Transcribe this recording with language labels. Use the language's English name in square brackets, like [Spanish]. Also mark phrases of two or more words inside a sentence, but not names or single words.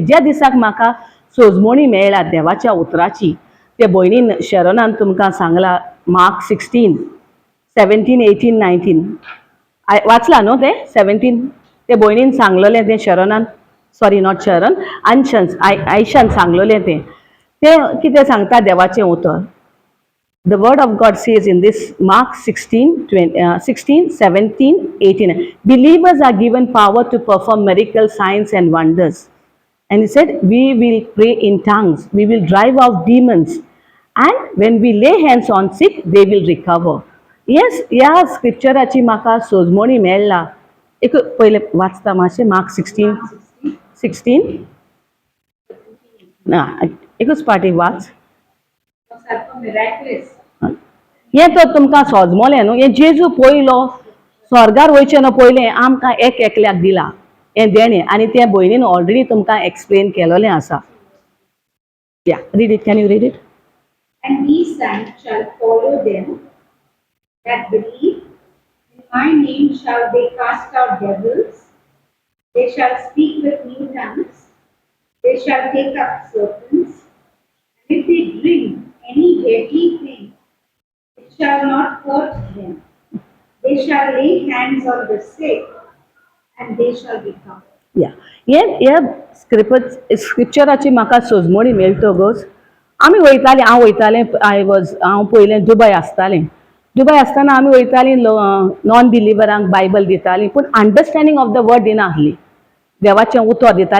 [Konkani] ज्या दिसाक म्हाका सोजमोणी मेळ्ळा देवाच्या उतराची, ते भयणीन शेरोनान तुमकां सांगला मार्क 16, 17, 18, 19 वाचला न्हू ते 17. ते भयणीन सांगलोलें तें शेरोनान, [English] sorry not Sharon, [Konkani] आयशान सांगलोलें तें. ते कितें सांगता देवाचें उतर. [English] The word of God says in this Mark 16, 17, 18, believers are given power to perform miracles, signs and wonders. And he said, we will pray in tongues, we will drive out demons, and when we lay hands on sick, they will recover. Yes, [Konkani] ह्या स्क्रिप्चराची म्हाका सोजमोणी मेळ्ळा. एक पहिले वाचता मातशें मार्क 16 ना एकूच पाटी वाच. हें तर तुमकां सोजमोलें न्हू. हें जेजू पयलो स्वर्गार वयचे न्हू पयलें आमकां एक एकल्याक दिलां हें देणें. आनी तें भयणीन ऑलरेडी तुमकां एक्सप्लेन केलोलें आसा. [English] Ya read it. Can you read it? And these signs shall follow them that believe. In my name shall they cast out devils. They shall speak with new tongues. They shall take up serpents. And if they drink any deadly thing, it shall not hurt them. They shall lay hands on the sick, and they shall recover. [Konkani] या हे स्क्रिप्चराची म्हाका सोजमोणी मेळटकच आमी वयतालीं. हांव वयतालें. हांव पयलें दुबय आसतालें. दुबय आसतना आमी वयतालीं नॉन बिलिवरांक बायबल दितालीं पूण [English] understanding of the word [Konkani] दिनासली. देवाचें उतर दितालें.